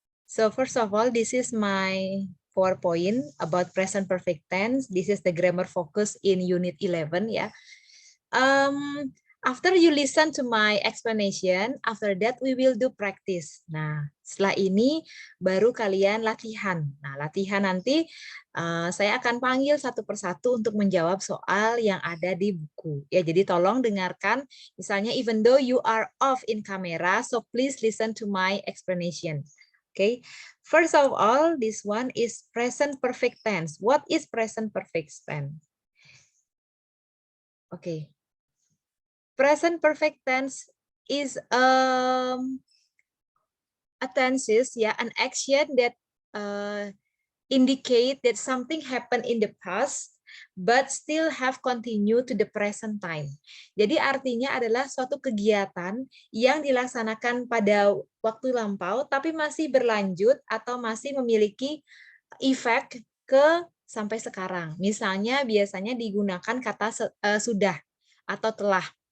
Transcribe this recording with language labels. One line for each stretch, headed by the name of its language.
English: So first of all, this is my PowerPoint about present perfect tense. This is the grammar focus in unit 11 ya. After you listen to my explanation, after that we will do practice.
Indonesian: Nah, setelah ini baru kalian latihan. Nah, latihan nanti saya akan panggil satu persatu untuk menjawab soal yang ada di buku. Ya, jadi tolong dengarkan.
English: Misalnya, even though you are off in camera, so please listen to my explanation. Okay, first of all, this one is present perfect tense. What is present perfect tense? Okay, present perfect tense is a tenses, ya, an action that indicate that something happened in the past but still have continue to the present time.
Indonesian: Jadi artinya adalah suatu kegiatan yang dilaksanakan pada waktu lampau tapi masih berlanjut atau masih memiliki efek ke sampai sekarang. Misalnya biasanya digunakan kata sudah atau telah.